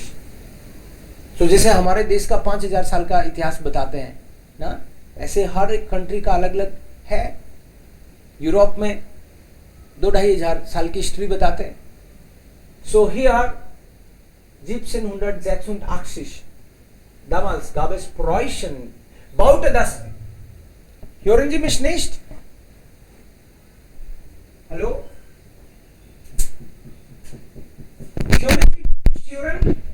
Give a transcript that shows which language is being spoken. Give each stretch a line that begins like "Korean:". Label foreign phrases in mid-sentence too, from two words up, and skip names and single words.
Hindi: तो जैसे हमारे देश का 5000 साल का इतिहास बताते हैं ना, ऐसे हर एक कंट्री का अलग अलग है. यूरोप में 2-2,500 साल की हिस्ट्री बताते हैं.
English: so here
German: 1786 damals gab es Preußen baute das. Hören Sie mich nicht? Hallo? Hören Sie mich hören?